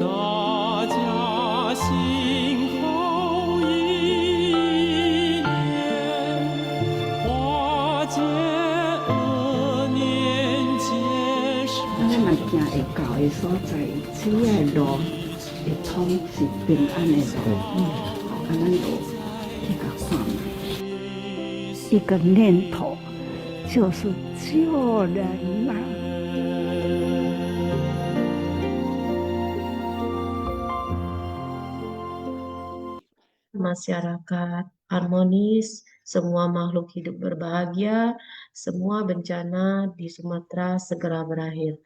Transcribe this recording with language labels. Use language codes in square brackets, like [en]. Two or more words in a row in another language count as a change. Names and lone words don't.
[nan] 大家心好意念，化解恶念结咱善。嘛行会到的所在，只要路会通是平安的路，咱就去甲看嘛。一个念头就是救人呐、 [id] Masyarakat harmonis, semua makhluk hidup berbahagia, semua bencana di Sumatera segera berakhir.